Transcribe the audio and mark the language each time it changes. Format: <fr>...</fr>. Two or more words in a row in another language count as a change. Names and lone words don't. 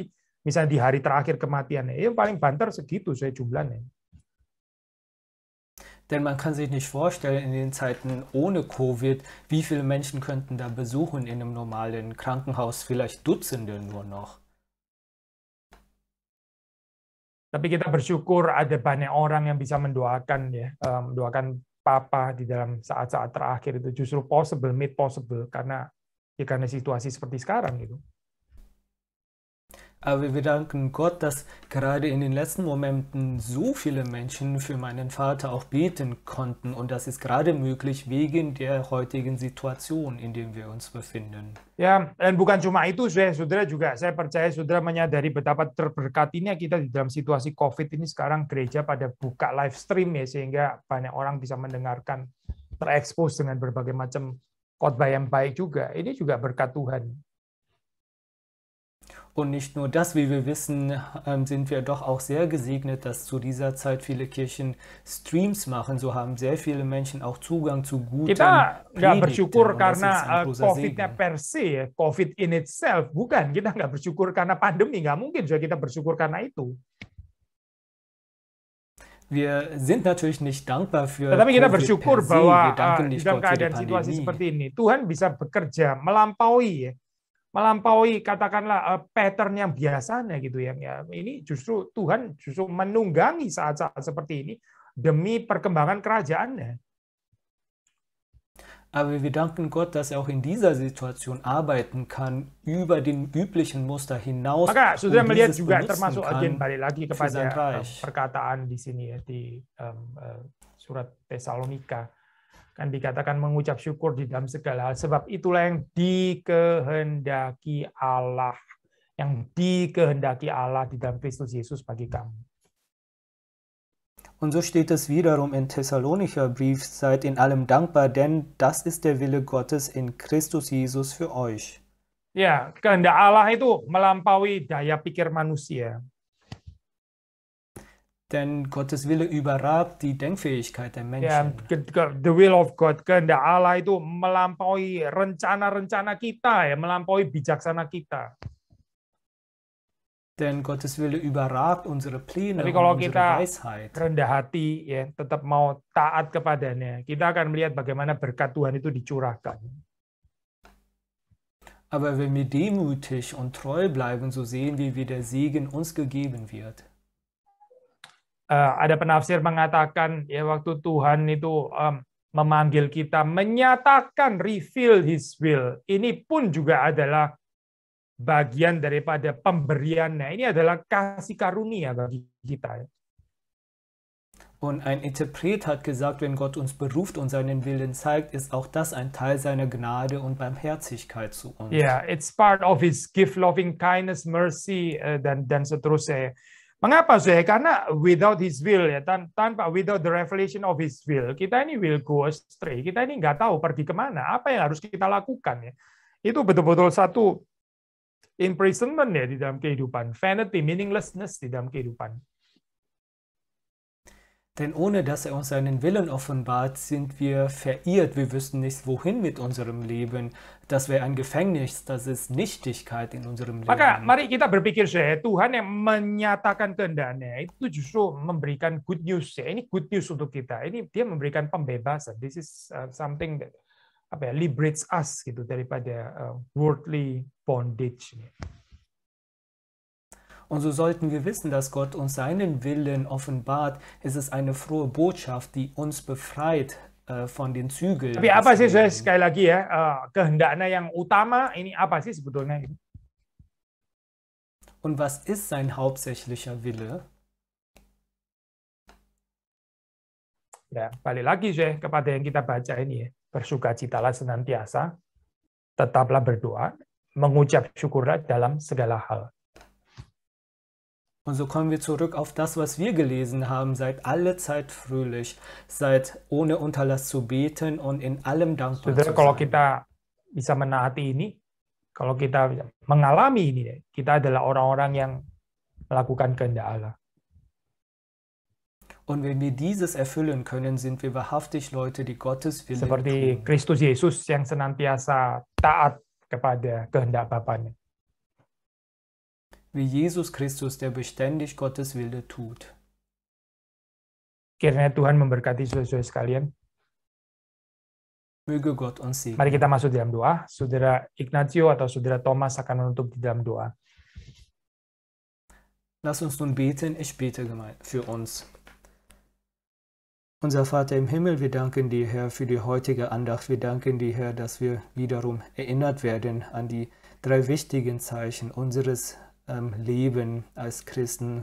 <id>Misalnya di hari terakhir kematiannya, yang paling banter segitu saya jumlahnya.</id> <de>Denn man kann sich nicht vorstellen, in den Zeiten ohne Covid, wie viele Menschen könnten da besuchen in einem normalen Krankenhaus, vielleicht Dutzende nur noch.</de> <id>Tapi kita bersyukur ada banyak orang yang bisa mendoakan ya, mendoakan Papa di dalam saat-saat terakhir itu justru</id> <en>made possible</en> <id>karena situasi seperti sekarang gitu.</id> <de>Aber wir danken Gott, dass gerade in den letzten Momenten so viele Menschen für meinen Vater auch beten konnten und das ist gerade möglich wegen der heutigen Situation, in der wir uns befinden.</de> <id>Ya, dan bukan cuma itu, saudara juga saya percaya saudara menyadari betapa terberkatinya kita di dalam situasi COVID ini sekarang gereja pada buka</id> <en>live stream</en> <id>ya sehingga banyak orang bisa mendengarkan, terekspos dengan berbagai macam khotbah yang baik juga. Ini juga berkat Tuhan.</id> <de>Und nicht nur das, wie wir wissen, sind wir doch auch sehr gesegnet, dass zu dieser Zeit viele Kirchen Streams machen. So haben sehr viele Menschen auch Zugang zu guten</de> <id>Kita nggak bersyukur</id> <de>Predigten. Und das ist</de> <id>karena</id> <de>ein großer</de> <id>COVID-nya</id> <de>Segen.</de> <en>per se, ya, COVID in itself,</en> <id>bukan. Kita nggak bersyukur karena pandemi, nggak mungkin juga kita bersyukur karena itu.</id> <de>Wir sind natürlich nicht dankbar für</de> <id>Tetapi kita</id> <de>Covid</de> <id>bersyukur</id> <de>per se.</de> <id>bahwa</id> <de>Wir danken</de> <id>di</id> <de>nicht</de> <id>dalam</id> <de>Gott für die</de> <id>keadaan situasi</id> <de>Pandemie.</de> <id>seperti ini, Tuhan bisa bekerja melampaui katakanlah pattern yang biasanya gitu ya. Ini justru Tuhan menunggangi saat-saat seperti ini demi perkembangan kerajaannya.</id> <de>Aber wir danken Gott, dass er auch in dieser Situation arbeiten kann, über den üblichen Muster hinaus.</de> <id>Maka saudara</id> <de>und</de> <id>melihat</id> <de>dieses</de> <id>juga</id> <de>benutzen</de> <id>termasuk</id> <de>kann</de> <id>again balik lagi</id> <de>für sein</de> <id>kepada</id> <de>Reich.</de> <id>perkataan di sini ya di surat Tesalonika. Kan dikatakan mengucap syukur di dalam segala hal, sebab itulah yang dikehendaki Allah di dalam Kristus Yesus bagi kamu.</id> <de>Und so steht es wiederum in Thessalonicher Brief, seid in allem dankbar, denn das ist der Wille Gottes in Christus Jesus für euch.</de> <id>Ya, kehendak Allah itu melampaui daya pikir manusia.</id> <de>Denn Gottes Wille überragt die Denkfähigkeit der</de> <id>Ya,</id> <de>Menschen.</de> <en>the will of God,</en> <id>kehendak Allah itu melampaui rencana-rencana kita, ya, melampaui bijaksana kita.</id> <de>Denn Gottes Wille überragt unsere Pläne</de> <id>Tapi</id> <de>und</de> <id>kalau</id> <de>unsere</de> <id>kita</id> <de>Weisheit.</de> <id>rendah hati, ya, tetap mau taat kepadanya, kita akan melihat bagaimana berkat Tuhan itu dicurahkan.</id> <de>Aber wenn wir demütig und treu bleiben, so sehen wir, wie der Segen uns gegeben wird.</de> <id>Ada penafsir mengatakan, ya, waktu Tuhan itu memanggil kita, menyatakan,</id> <en>reveal His will,</en> <id>ini pun juga adalah bagian daripada pemberiannya. Ini adalah kasih karunia bagi kita.</id> <de>Und ein Interpret hat gesagt, wenn Gott uns beruft und seinen Willen zeigt, ist auch das ein Teil seiner Gnade und Barmherzigkeit zu uns.</de> <en>Yeah, it's part of His gift, loving kindness, mercy,</en> <id>dan seterusnya. Mengapa saya?</id> <en>Karena without His will, ya, without the revelation of His will,</en> <id>kita ini</id> <en>will go astray.</en> <id>Kita ini nggak tahu pergi kemana, apa yang harus kita lakukan. Ya. Itu betul-betul satu imprisonment ya di dalam kehidupan,</id> <en>vanity, meaninglessness</en> <id>di dalam kehidupan.</id> <de>Denn ohne dass er uns seinen Willen offenbart, sind wir verirrt. Wir wüssten nicht, wohin mit unserem Leben. Das wäre ein Gefängnis, das ist Nichtigkeit in unserem Leben.</de> <id>Maka mari kita berpikir saya, Tuhan yang menyatakan kehendaknya itu justru memberikan</id> <en>good news.</en> <id>Ya. Ini</id> <en>good news</en> <id>untuk kita. Ini dia memberikan pembebasan.</id> <en>This is something that liberates us</en> <id>gitu daripada</id> <en>worldly bondage.</en> <de>Und so sollten wir wissen, dass Gott uns seinen Willen offenbart. Es ist eine frohe Botschaft, die uns befreit von den Zügeln.</de> <id>Tapi apa sih, saya sekali lagi ya, kehendaknya yang utama ini apa sih sebetulnya?</id> <de>Und was ist sein hauptsächlicher Wille?</de> <id>Ya, balik lagi saya kepada yang kita baca ini ya. Bersukacitalah senantiasa, tetaplah berdoa, mengucap syukurlah dalam segala hal.</id> <de>Und so kommen wir zurück auf das, was wir gelesen haben. Seid alle Zeit fröhlich, seid ohne Unterlass zu beten und in allem dankbar zu sein.</de> <id>Kalau kita bisa menaati ini, kalau kita mengalami ini, kita adalah orang-orang yang melakukan kehendak Allah.</id> <de>Und wenn wir dieses erfüllen können, sind wir wahrhaftig Leute, die Gottes Willen</de> <id>seperti</id> <de>tun.</de> <id>Kristus Yesus yang senantiasa taat kepada kehendak Bapanya.</id> <de>Wie Jesus Christus, der beständig Gottes Wille tut.</de> <id>Kiranya Tuhan memberkati saudara-saudara sekalian.</id> <de>Möge Gott uns segnen.</de> <id>Mari kita masuk dalam doa. Saudara Ignazio atau saudara Thomas akan menutup di dalam doa.</id> <de>Lass uns nun beten. Ich bete für uns. Unser Vater im Himmel, wir danken dir, Herr, für die heutige Andacht. Wir danken dir, Herr, dass wir wiederum erinnert werden an die 3 wichtigen Zeichen unseres Leben als Christen.</de>